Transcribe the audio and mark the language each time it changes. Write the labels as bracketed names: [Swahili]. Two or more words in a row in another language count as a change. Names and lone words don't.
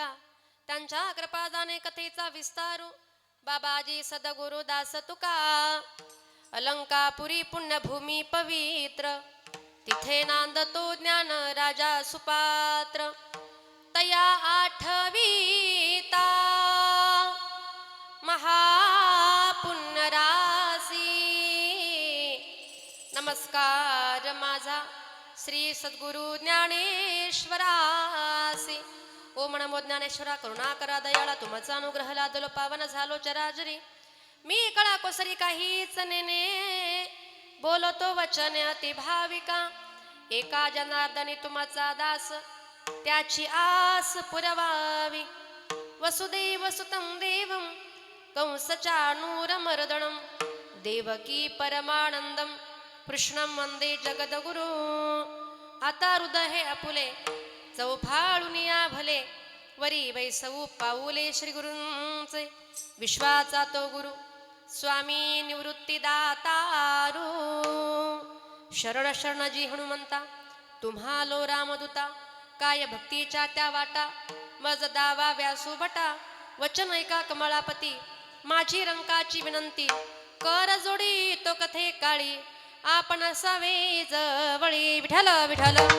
[Marathi] त्यांच्या कृपादाने कथेचा विस्तार बाबाजी सदगुरु दास तुका अलंकापुरी पुण्यभूमी पवित्र तिथे नांदतो ज्ञान राजा सुपात्र तया आठवीता महापुण्य रासी नमस्कार माझा श्री सद्गुरु ज्ञानेश्वरासी ओम नमो ज्ञानेश्वरा करुणा करा दयाळा तुमचा अनुग्रह लादलो पावन झालो चराचरी मी कळा कोसरी काहीच नेने बोलतो वचन अति भाविका एका जनार्दनी तुमचा दास त्याची आस पुरवावी [Sanskrit] वसुदेव सुतं देवं कंसचाणूरमर्दनं देवकी परमानंदं कृष्णं वंदे जगद्गुरु [Marathi] आता हृदय आपुले चौफाळुनिया भले वरी वैसवू पाऊले श्री गुरूंचे विश्वाचा तो गुरु स्वामी निवृत्ती दातारू शरण शरणजी हनुमंता तुम्हालो रामदूता काय भक्तीच्या त्या वाटा मज दावा व्यासू भटा वचन ऐका कमळापती माझी रंकाची विनंती कर जोडी तो कथे काळी आपण असावे जवळी विठ्ठल विठ्ठल